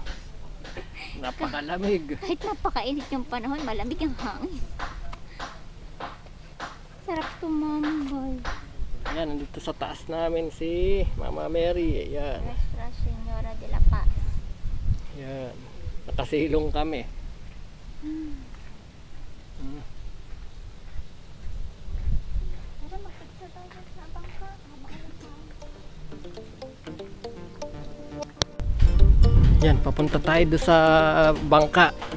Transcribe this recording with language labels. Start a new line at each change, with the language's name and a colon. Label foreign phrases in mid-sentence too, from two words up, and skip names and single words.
Filipino: Napakalamig. Kahit napakainit yung panahon, malamig ang hangin. Sarap tumambay. Ayan, nandito sa taas namin si Mama Mary. Ayan.
Spanish: Nuestra Señora de la Paz.
Filipino: Ayan. Nakasilong kami. Tara, mag-picture tayo sa bangka. Yan, papunta tayo doon sa bangka.